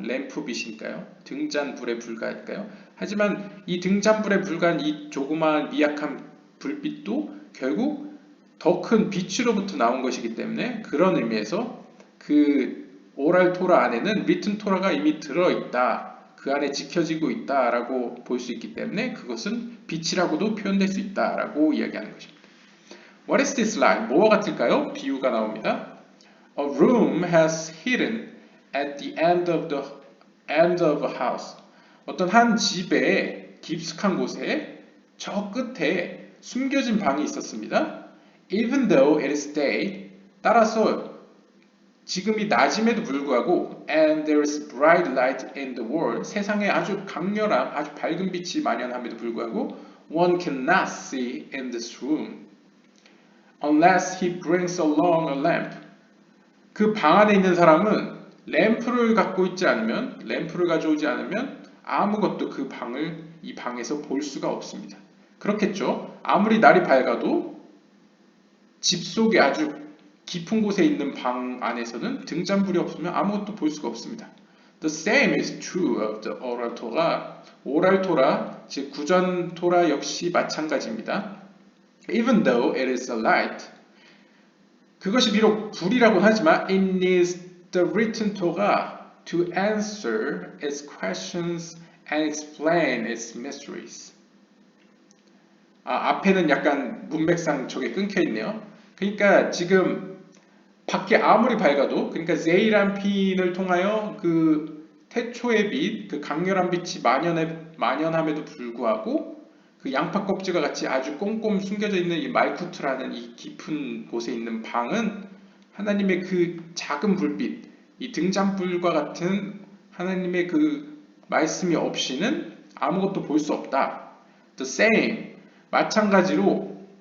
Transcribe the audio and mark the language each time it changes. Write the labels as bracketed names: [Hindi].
[Korean] 램프 빛이니까요. 등잔불에 불과하니까요. 하지만 이 등잔불에 불과한 이 조그마한 미약한 불빛도 결국 더 큰 빛으로부터 나온 것이기 때문에 그런 의미에서 그 오랄 토라 안에는 리튼 토라가 이미 들어있다. 그 안에 지켜지고 있다라고 볼 수 있기 때문에 그것은 빛이라고도 표현될 수 있다라고 이야기하는 것입니다. [English] What is this like? [Korean] 뭐와 같을까요? 비유가 나옵니다. [English] A room has hidden at the end of a house. [Korean] 어떤 한 집의 깊숙한 곳에 저 끝에 숨겨진 방이 있었습니다. [English] Even though it is day, [Korean] 따라서 지금이 낮임에도 불구하고 [English] and there is bright light in the world, [Korean] 세상에 아주 강렬한 아주 밝은 빛이 만연함에도 불구하고 [English] one cannot see in this room unless he brings along a lamp. [Korean] 그 방 안에 있는 사람은 램프를 가져오지 않으면 아무것도 이 방에서 볼 수가 없습니다. 그렇겠죠? 아무리 날이 밝아도 집 속에 아주 깊은 곳에 있는 방 안에서는 등잔불이 없으면 아무것도 볼 수가 없습니다. [English] The same is true of the oral Torah. [Korean] 오랄 토라, 즉 구전 토라 역시 마찬가지입니다. [English] Even though it is a light, [Korean] 그것이 비록 불이라고 하지만 [English] it needs the written Torah to answer its questions and explain its mysteries. [Korean] 앞에는 약간 문맥상 저게 끊겨 있네요. 그러니까 지금 밖에 아무리 밝아도, 그러니까 제이람핀을 통하여 그 태초의 빛, 그 강렬한 빛이 만연함에도 불구하고 그 양파 껍질과 같이 아주 꼼꼼 숨겨져 있는 이 말쿠트라는 이 깊은 곳에 있는 방은 하나님의 그 작은 불빛, 이 등잔불과 같은 하나님의 그 말씀이 없이는 아무것도 볼 수 없다. [English] The same, [Korean] 마찬가지로